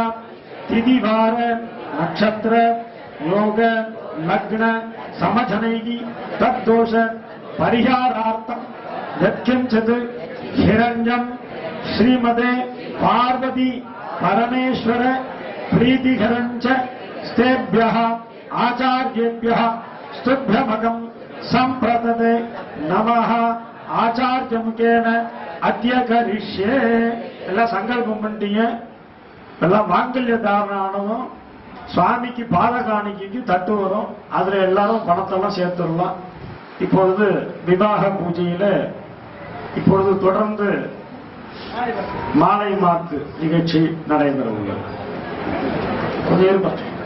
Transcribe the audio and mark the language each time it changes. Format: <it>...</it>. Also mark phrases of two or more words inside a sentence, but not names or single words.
<sa>तिथिवार नक्षत्र योग लग्न समझनैः तद्दोष परिहारार्थम यत्किंचित् हिरण्यं श्रीमते पार्वती परमेश्वर प्रीतिकरंच स्तेभ्यः आचार्येभ्यः स्तुभ्यमगं संप्रदते नमः आचार्यमुखेन अद्य करिष्ये</sa> <ta>எல்லாம் சங்கல்பம் பண்ணிட்டீங்க எல்லாம் மாங்கல்ய தாரணம் சுவாமிக்கு பாத காணிக்கைக்கு தட்டு வரும் அதுல எல்லாரும் பணத்தெல்லாம் சேர்த்துடலாம் இப்பொழுது விவாக பூஜையில இப்பொழுது தொடர்ந்து மாலை மாத்து நிகழ்ச்சி நடைபெற உள்ளது கொஞ்சம் இருப்பேன்</ta>